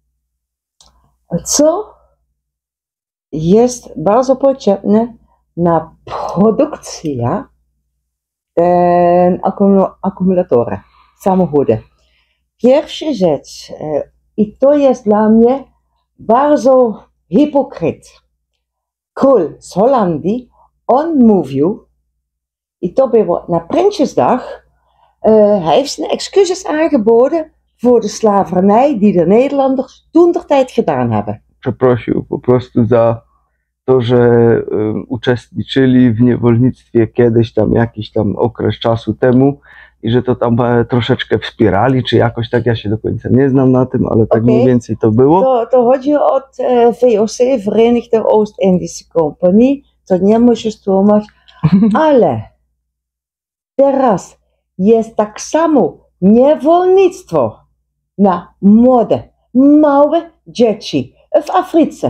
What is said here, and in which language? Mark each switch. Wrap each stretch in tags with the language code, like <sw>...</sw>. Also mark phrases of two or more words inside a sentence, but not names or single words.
<pl>Co jest bardzo potrzebne na produkcję akumulatora, samochody. Pierwsza rzecz, i to jest dla mnie bardzo hipokryt. Król z Holandii, on mówił, i to było na Prinsjesdag,</pl> <nl>hij heeft zijn excuses aangeboden voor de slavernij die de Nederlanders toen der tijd gedaan hebben.</nl> <pl>Przeprosił po prostu za to, że uczestniczyli w niewolnictwie kiedyś tam, jakiś tam okres czasu temu i że to tam troszeczkę wspierali, czy jakoś tak, ja się do końca nie znam na tym, ale tak mniej więcej to było. To chodzi od VOC, Verenigde Oost-Indische Compagnie, to nie musisz tłumaczyć, ale teraz jest tak samo niewolnictwo na młode, małe dzieci w Afryce.</pl>